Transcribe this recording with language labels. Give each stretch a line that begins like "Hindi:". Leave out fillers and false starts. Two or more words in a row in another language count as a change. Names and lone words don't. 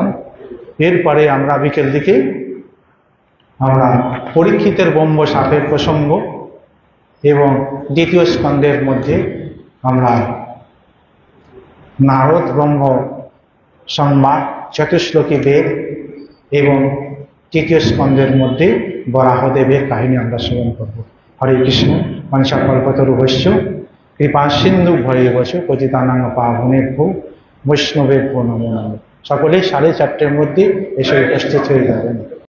Bangla: এরপরে আমরা বিকেল দিকে আমরা পরীক্ষিতের ব্রহ্ম সাপের প্রসঙ্গ এবং দ্বিতীয় স্কন্ধের মধ্যে আমরা নারদ ব্রহ্ম সংবাদ, চতুশ্লোকী বেদ এবং তৃতীয় স্কন্ধের মধ্যে বরাহদেবের কাহিনী আমরা শ্রবণ করব।
Sanskrit: হরে কৃষ্ণ। পঞ্চাকল্পতরুভ্যশ্চ কৃপা সিন্ধু ভয়েবচ পতিতানাং পাবনেভ্যো বৈষ্ণবেভ্যো নমো নমঃ।
Bangla: সকলেই 4:30 মধ্যে এসে উপস্থিত হয়ে যাবেন।